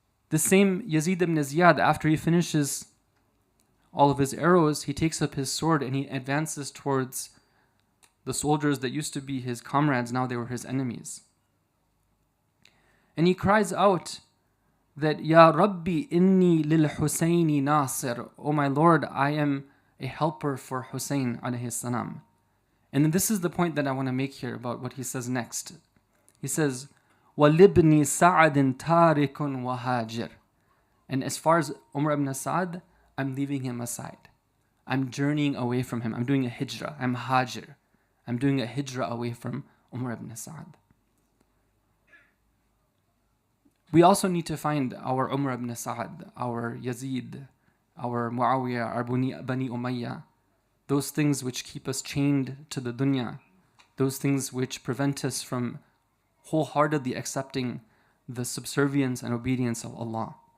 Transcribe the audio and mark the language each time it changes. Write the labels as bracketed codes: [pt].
[en] The same Yazid ibn Ziyad, after he finishes all of his arrows, he takes up his sword and he advances towards the soldiers that used to be his comrades. Now they were his enemies. And he cries out that, [ar] Ya Rabbi inni lil Husayni nasir. [en] Oh my Lord, I am a helper for Hussein alayhi salam. And then this is the point that I want to make here about what he says next. He says, [ar] وَلِبْنِ سَعَدٍ تَارِكٌ وَهَاجِرٌ. [en] And as far as Umar ibn Sa'd, I'm leaving him aside. I'm journeying away from him. I'm doing a hijrah. I'm hajir. I'm doing a hijrah away from Umar ibn Sa'd. We also need to find our Umar ibn Sa'd, our Yazid, our Muawiyah, our Bani Umayyah, those things which keep us chained to the dunya, those things which prevent us from wholeheartedly accepting the subservience and obedience of Allah.